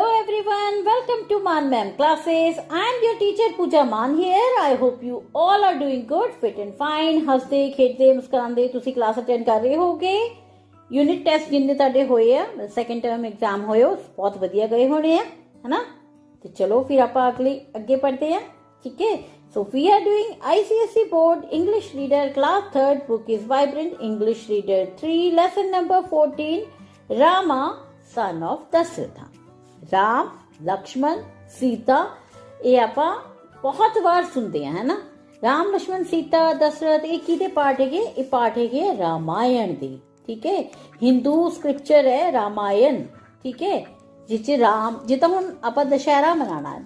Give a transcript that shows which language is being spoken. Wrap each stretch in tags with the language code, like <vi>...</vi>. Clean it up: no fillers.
<en>everyone, welcome to Man Ma'am classes. I am your teacher Pooja Man here. I hope you all are doing good, fit and fine.</en> <pa>ਹੱਸਦੇ ਖੇਡਦੇ ਮੁਸਕਰਾਉਂਦੇ ਤੁਸੀਂ class attend ਕਰ ਰਹੇ ਹੋਗੇ। Unit test ਜਿੰਨੇ ਤੁਹਾਡੇ ਹੋਏ ਆ ਸੈਕੰਡ ਟਰਮ ਐਗਜ਼ਾਮ ਹੋਏ ਹੋ ਬਹੁਤ ਵਧੀਆ ਗਏ ਹੋਣੇ ਆ ਹੈਨਾ। ਤੇ ਚਲੋ ਫਿਰ ਆਪਾਂ ਅੱਗੇ ਪੜ੍ਹਦੇ ਆ ਠੀਕ ਹੈ।</pa> <en>So we are doing ICSE board English reader class 3rd book is Vibrant English Reader 3 lesson number 14 Rama son of Dasratha।</en> <pa>Ram Lakshman ਸੀਤਾ ਇਹ ਆਪਾਂ ਬਹੁਤ ਵਾਰ ਸੁਣਦੇ ਆ ਹੈ ਨਾ। ਰਾਮ ਲਕਸ਼ਮਣ ਸੀਤਾ ਦਸ਼ਰਥ ਇਹ ਕਿਹਦੇ ਪਾਠ ਹੈਗੇ? ਇਹ ਪਾਠ ਹੈਗੇ ਰਾਮਾਇਣ ਦੇ ਠੀਕ ਹੈ। ਹਿੰਦੂ ਸਕ੍ਰਿਪਚਰ ਹੈ ਰਾਮਾਇਣ ਠੀਕ ਹੈ। ਜਿਸ ਚ ਰਾਮ ਜਿੱਦਾਂ ਹੁਣ ਆਪਾਂ ਦੁਸ਼ਹਿਰਾ ਮਨਾਉਣਾ ਹੈ।</pa>